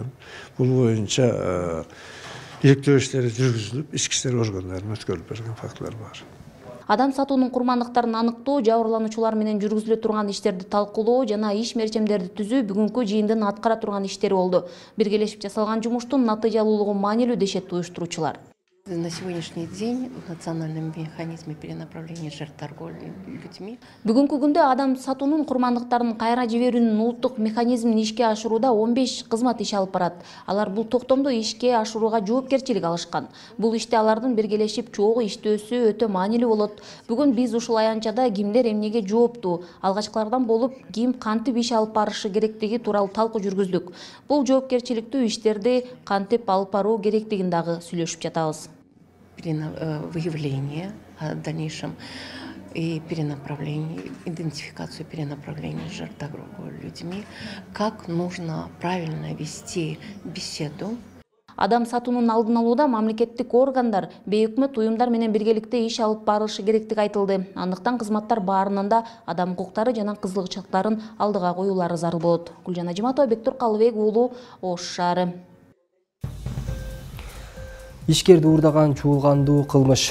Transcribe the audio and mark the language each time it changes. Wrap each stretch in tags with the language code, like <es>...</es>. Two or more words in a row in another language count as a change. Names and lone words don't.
<ky>Бул боюнча иликтөө иштери жүргүзүлүп, ички иштер органдарына өткөрүлүп берген фактылар бар. Адам сатуунун курмандыктарын аныктоо, жабырлануучулар менен жүргүзүлө турган иштерди талкуулоо жана иш мерчемдерди түзүү бүгүнкү жыйындын аткара турган иштери болду. Биргелешип жасалган жумуштун натыйжалуулугу маанилүү дешет уюштуруучулар.</ky> <ru>На сегодняшний день в национальном механизме перенаправления жертв торговли людьми.</ru> <ky>Бүгүнкү күндө адам сатуунун курмандыктарын кайра жиберүүнүн улуттук механизмин ишке ашырууда 15 кызмат иш алып барат. Алар бул токтомду ишке ашырууга жоопкерчилик алышкан. Бул иште алардын биргелешип чогуу иштөөсү өтө маанилүү болот. Бүгүн биз ушул аянтчада кимдер эмнеге жооптуу, алгачкылардан болуп ким кантип иш алып барышы керектиги тууралуу талкуу жүргүздүк. Бул жоопкерчиликтүү иштерди кантип алып баруу керектигин дагы сүйлөшүп жатабыз.</ky> <ru>Выявление в дальнейшем и перенаправление, идентификацию перенаправления жертв торговли людьми, как нужно правильно вести беседу.</ru> <ky>Адам сатуунун алдын алууда мамлекеттик органдар, бейөкмөт уюмдар менен биргеликте иш алып барышы керектиги айтылды. Андыктан кызматтар баарынан да адам укуктары жана кызыгычылыктарын алдыга коюулары зарыл болот. Гүлжан Ажматова, Бектур Калыбек уулу, Ош шаары. Ишкерди уурдаган чуулгандуу кылмыш.</ky>